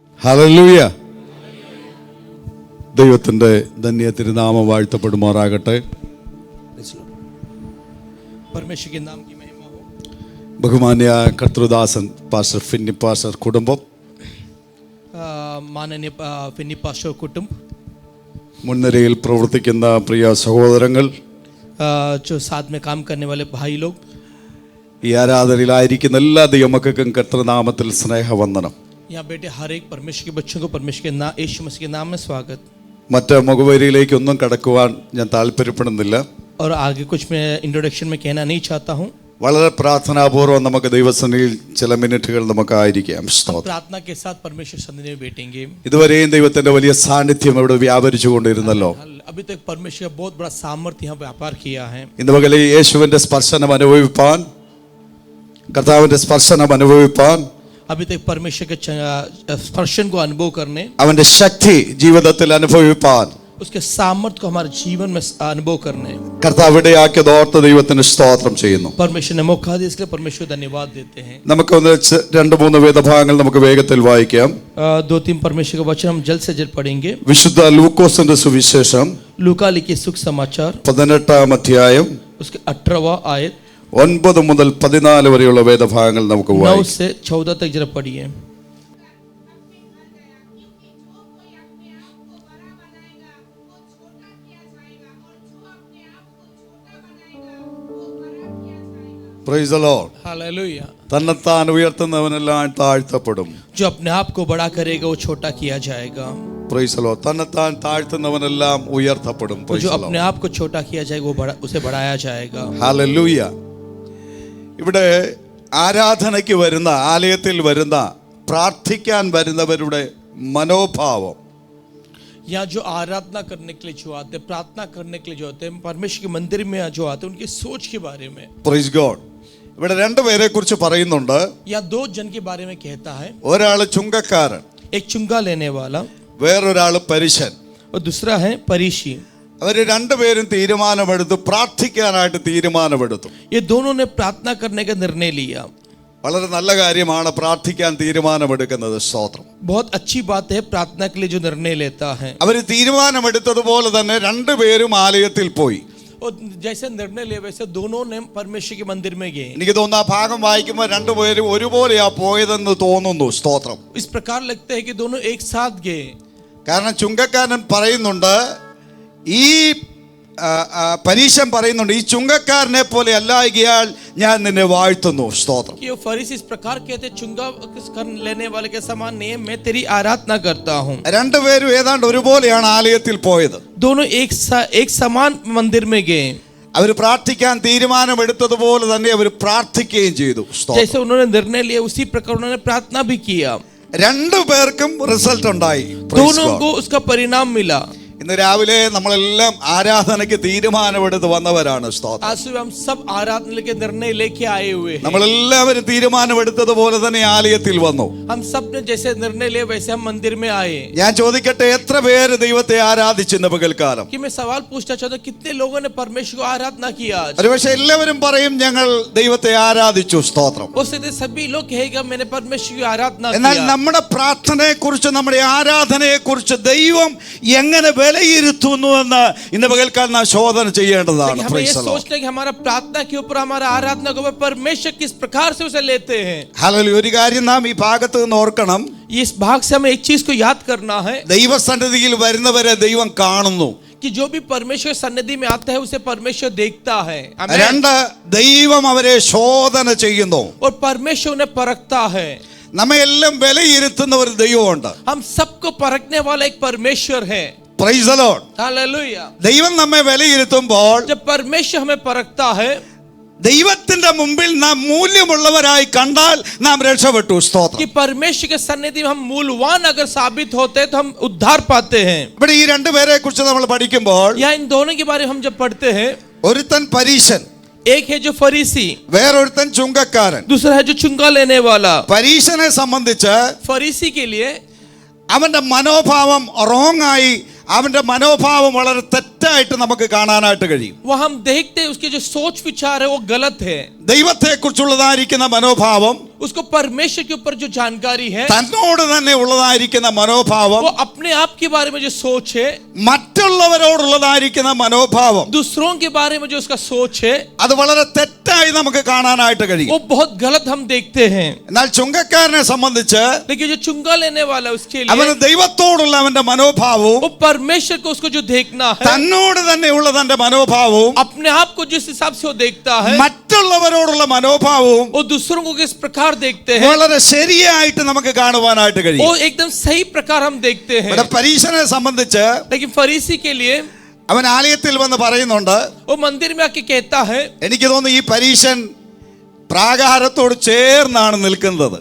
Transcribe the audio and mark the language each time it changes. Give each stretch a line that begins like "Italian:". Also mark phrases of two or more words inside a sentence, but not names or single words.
Malayalam: ഹല്ലേലൂയ. ദൈവത്തിൻ്റെ ധന്യ തിരുനാമം വാഴ്ത്തപ്പെടുമാറാകട്ടെ.
Hindi: परमेश्वर के नाम की महिमा हो.
Malayalam: ബഹുമാന്യ കർത്തൃദാസൻ പാസ്റ്റർ ഫിന്നി പാസ്റ്റർ കുടുംബം,
Hindi: माननीय फिन्नी पास्टर कुटुंब,
Malayalam: മുൻനിരയിൽ പ്രവർത്തിക്കുന്ന പ്രിയ സഹോദരങ്ങൾ,
Hindi: जो साथ में काम करने वाले भाई लोग,
Malayalam: ഈ ആരാധനയിലായിരിക്കുന്ന എല്ലാ ദൈവമക്കൾക്കും കർത്തൃനാമത്തിൽ സ്നേഹവന്ദനം.
Hindi: यहाँ बैठे हर एक परमेश्वर के बच्चों को परमेश्वर के नाम यीशु मसीह के नाम में स्वागत.
Malayalam: മറ്റ് മുഖവരിയിലേക്കൊന്നും കടക്കുവാൻ ഞാൻ താല്പര്യപ്പെടുന്നില്ല.
Hindi: और आगे कुछ मैं इंट्रोडक्शन में कहना नहीं चाहता हूँ.
Malayalam: വളരെ പ്രാർത്ഥനാപൂർവ്വം നമുക്ക് ദൈവസന്നിധിയിൽ ചില മിനിറ്റുകൾ നമുക്കായിരിക്കാം.
Hindi: प्रार्थना के साथ परमेश्वर सन्निधि में बैठेंगे.
Malayalam: ഇതുവരെയും ദൈവത്തിന്റെ വലിയ സാന്നിധ്യം ഇവിടെ വ്യാപരിച്ചു കൊണ്ടിരുന്നല്ലോ.
Hindi: अभी तक परमेश्वर का बहुत बड़ा सामर्थ्य यहाँ व्यापार किया है.
Malayalam: ഇന്ന് പകൽ യേശുവിന്റെ സ്പർശനം അനുഭവിപ്പാൻ, കർത്താവിന്റെ സ്പർശനം അനുഭവിപ്പാൻ,
Hindi: अभी तक परमेश्वर के स्पर्शन को अनुभव करने,
Malayalam: അവന്റെ ശക്തി ജീവിതത്തിൽ അനുഭവിപ്പാൻ,
Hindi: उसके सामर्थ्य को हमारे जीवन में अनुभव करने
Malayalam: കർത്താവ് ഇടയാക്കിയത് ഓർത്ത് ദൈവത്തിന് സ്തോത്രം ചെയ്യുന്നു.
Hindi: परमेश्वर ने मौका दिया, इसके लिए परमेश्वर धन्यवाद देते हैं.
Malayalam: നമുക്കൊന്ന് 2-3 വേദഭാഗങ്ങൾ നമുക്ക് വേഗത്തിൽ വായിക്കാം.
Hindi: 2-3 परमेश्वर का वचन हम जल्द से जल्द पढ़ेंगे.
Malayalam: വിശുദ്ധ ലൂക്കോസിന്റെ സുവിശേഷം
Hindi: लूका लिखे सुख समाचार
Malayalam: 18-ാം അധ്യായം
Hindi: उसके 18वां आयत
Malayalam: 9 മുതൽ 14 വരെയുള്ള വേദഭാഗങ്ങൾ നമുക്ക് 9 വായിക്കാം.
Hindi: से 14 तक जरा पढ़िए.
English: Praise the Lord.
Hindi: हालेलुया.
Malayalam: തന്നെത്താൻ ഉയർത്തുന്നവനെല്ലാം താഴ്ത്തപ്പെടും.
Hindi: जो अपने आप को बड़ा करेगा वो छोटा किया जाएगा.
English: Praise the Lord.
Malayalam: തന്നെത്താൻ താഴ്ത്തുന്നവനെല്ലാം ഉയർത്തപ്പെടും.
Hindi: जो
English: Praise the
Hindi: अपने
English: ലോർഡ്.
Hindi: आप को छोटा किया जाएगा वो उसे बढ़ाया जाएगा.
Malayalam: ഹല്ലേലൂയ. ഇവിടെ ആരാധനയ്ക്ക് വരുന്ന, ആലയത്തിൽ വരുന്ന, പ്രാർത്ഥിക്കാൻ വരുന്നവരുടെ മനോഭാവം,
Hindi: यहाँ जो आराधना करने के लिए जो आते हैं, प्रार्थना करने के लिए जो आते हैं, परमेश्वर के मंदिर में जो आते हैं, उनकी सोच के बारे में.
English: Praise God.
Malayalam: ഇവിടെ 2 പേരെ കുറിച്ച് പറയുന്നുണ്ട്.
Hindi: या 2 जन के बारे में कहता है.
Malayalam: ഒരാൾ ചുങ്കക്കാരൻ,
Hindi: एक चुंगा लेने वाला
Malayalam: വേറൊരാൾ പരീശൻ.
Hindi: और दूसरा है परीशी.
Malayalam: അവർ 2 പേരും തീരുമാനമെടുത്തു, പ്രാർത്ഥിക്കാനായിട്ട് തീരുമാനമെടുത്തു.
Hindi: ये दोनों ने प्रार्थना करने का निर्णय लिया.
Malayalam: വളരെ നല്ല കാര്യമാണ് പ്രാർത്ഥിക്കാൻ തീരുമാനമെടുക്കുന്നത്. സ്തോത്രം.
Hindi: बहुत अच्छी बात है प्रार्थना के लिए जो निर्णय लेता है.
Malayalam: അവർ തീരുമാനമെടുത്തതുപോലെ തന്നെ 2 പേരും ആലയത്തിൽ പോയി.
Hindi: और जैसे निर्णय ले वैसे दोनों ने परमेश्वर के मंदिर में गए.
Malayalam: എനിക്ക് തോന്നുന്നു ആ ഭാഗം വായിക്കുമ്പോൾ 2 പേരും ഒരുപോലെയാ പോയതെന്ന് തോന്നുന്നു. സ്തോത്രം.
Hindi: इस प्रकार लगता है कि दोनों एक साथ गए.
Malayalam: കാരണം ചുങ്കക്കാരൻ പറയുന്നുണ്ട്, ഈ പരീശൻ പറയുന്നുണ്ട്, ഈ ചുങ്കക്കാരനെ പോലെ അല്ലായികയാൽ ഞാൻ നിന്നെ വാഴ്ത്തുന്നു. സ്തോത്രം.
Hindi: कि वो फरीसी इस प्रकार कहते चुंगा लेने वाले के समान नहीं है, मैं तेरी आराधना करता हूँ.
Malayalam: 2 പേരും ഏതാണ്ട് ഒരുപോലെയാണ് ആലയത്തിൽ പോയത്.
Hindi: दोनों एक समान मंदिर में गए.
Malayalam: അവർ പ്രാർത്ഥിക്കാൻ തീരുമാനമെടുത്തതുപോലെ തന്നെ അവർ പ്രാർത്ഥിക്കുകയും ചെയ്തു.
Hindi: जैसे उन्होंने निर्णय लिया उसी प्रकार उन्होंने प्रार्थना भी किया.
Malayalam: 2 പേർക്കും റിസൾട്ട് ഉണ്ടായി.
Hindi: दोनों को उसका परिणाम मिला.
Malayalam: ഇന്ന് രാവിലെ നമ്മളെല്ലാം ആരാധനയ്ക്ക് തീരുമാനമെടുത്ത് വന്നവരാണ്. സ്തോത്രം.
Hindi: आज सुबह हम सब आराधना के निर्णय लेके आए हुए हैं.
Malayalam: നമ്മളെല്ലാവരും തീരുമാനമെടുത്തതുപോലെ തന്നെ ആലയത്തിൽ വന്നു.
Hindi: हम सब ने जैसे निर्णय लिए वैसे हम मंदिर में आए.
Malayalam: ഞാൻ ചോദിക്കട്ടെ, എത്ര പേര് ദൈവത്തെ ആരാധിച്ചെന്ന് പകൽക്കാലം?
Hindi: कि मैं सवाल पूछना चाहता हूँ, कितने लोगों ने परमेश्वर को आराधना किया आज?
Malayalam: ഒരുപക്ഷെ എല്ലാവരും പറയും ഞങ്ങൾ ദൈവത്തെ ആരാധിച്ചു. സ്തോത്രം.
Hindi: उससे सभी लोग कहेगा मैंने परमेश्वर की आराधना
Malayalam: എന്നാൽ
Hindi: किया.
Malayalam: നമ്മുടെ പ്രാർത്ഥനയെ കുറിച്ച്, നമ്മുടെ ആരാധനയെ കുറിച്ച് ദൈവം എങ്ങനെ വിലയിരുത്തുന്നു എന്ന് ഇന്ന് പകൽക്കാലം നാം ശോധന ചെയ്യേണ്ടതാണ്.
Hindi: हमें ये सोचना है कि हमारा प्रार्थना के ऊपर, हमारा आराधना के ऊपर परमेश्वर किस प्रकार से उसे लेते हैं.
Malayalam: ഹല്ലേലൂയ. ഒരു കാര്യം നാം ഈ ഭാഗത്ത് നിന്ന് ഓർക്കണം.
Hindi: इस भाग से हमें एक चीज को याद करना है
Malayalam: ദൈവസന്നിധിയിൽ വരുന്നവരെ ദൈവം കാണുന്നു.
Hindi: कि जो भी परमेश्वर सन्निधि में आता है उसे परमेश्वर देखता है. 2,
Malayalam: ദൈവം അവരെ ശോധന ചെയ്യുന്നു.
Hindi: और परमेश्वर उन्हें परखता है.
Malayalam: നമ്മെ എല്ലാം വിലയിരുത്തുന്ന ഒരു ദൈവമുണ്ട്.
Hindi: हम सबको परखने वाला एक परमेश्वर है.
English: Praise the Lord.
Hindi: हालेलुया.
Malayalam: ദൈവം നമ്മെ വിലയിരുത്തുമ്പോൾ,
Hindi: जब परमेश्वर हमें परखता है,
Malayalam: ദൈവത്തിന്റെ മുമ്പിൽ നാം മൂല്യമുള്ളവരായി കണ്ടാൽ നാം രക്ഷപ്പെട്ടു. സ്തോത്രം.
Hindi: कि परमेश्वर के सन्निधि में हम मूल्यवान अगर साबित होते हैं तो हम उद्धार पाते हैं.
Malayalam: ഇവിടെ ഈ 2 പേരെ കുറിച്ച് നമ്മൾ പഠിക്കുമ്പോൾ,
Hindi: या इन दोनों के बारे में हम जब पढ़ते हैं,
Malayalam: ഒരുത്തൻ പരീശൻ,
Hindi: एक है जो फरीसी,
Malayalam: വേറൊരുത്തൻ ചുങ്കക്കാരൻ.
Hindi: दूसरा है जो चुंगा लेने वाला.
Malayalam: പരീശനെ സംബന്ധിച്ച്
Hindi: फरीसी के लिए
Malayalam: അവന്റെ മനോഭാവം റോങ് ആയി, അവന്റെ മനോഭാവം വളരെ തെറ്റായിട്ട് നമുക്ക് കാണാനായിട്ട് കഴിയും.
Hindi: वो हम देखते हैं उसके जो सोच विचार है वो गलत है.
Malayalam: ദൈവത്തെ കുറിച്ചുള്ളതായിരിക്കുന്ന മനോഭാവം
Hindi: उसको परमेश्वर के ऊपर जो जानकारी है,
Malayalam: തന്നോട് തന്നെ ഉള്ളതായിരിക്കുന്ന മനോഭാവം,
Hindi: वो अपने आप के बारे में जो सोच है,
Malayalam: മറ്റുള്ളവരോടുള്ളതായിരിക്കുന്ന മനോഭാവം,
Hindi: दूसरों के बारे में जो उसका सोच है,
Malayalam: അത് വളരെ തെറ്റായി നമുക്ക് കാണാനായിട്ട് കഴിയും.
Hindi: वो बहुत गलत हम देखते हैं.
Malayalam: എന്നാൽ ചുങ്കക്കാരനെ സംബന്ധിച്ച്
Hindi: लेकिन जो चुंगा लेने वाला है उसके
Malayalam: അവന്
Hindi: लिए
Malayalam: ദൈവത്തോടുള്ള അവന്റെ മനോഭാവവും
Hindi: वो परमेश्वर को उसको जो देखना है,
Malayalam: തന്നോട് തന്നെയുള്ള തന്റെ മനോഭാവവും
Hindi: अपने आप को जिस हिसाब से वो देखता है,
Malayalam: മറ്റുള്ളവരോടുള്ള മനോഭാവവും
Hindi: वो दूसरों को किस प्रकार देखते हैं,
Malayalam: വളരെ ശരിയായിട്ട് നമുക്ക് കാണുവാനായിട്ട് കഴിയും.
Hindi: वो एकदम सही प्रकार हम देखते हैं.
Malayalam: ഇവിടെ പരീശനെ സംബന്ധിച്ച്
Hindi: लेकिन फरीसी के लिए
Malayalam: അവൻ ആലയത്തിൽ വന്ന് പറയുന്നുണ്ട്,
Hindi: वो मंदिर में आके कहता है,
Malayalam: എനിക്ക് തോന്നുന്നു ഈ പരീശൻ പ്രാകാരത്തോട് ചേർന്നാണ് നിൽക്കുന്നത്.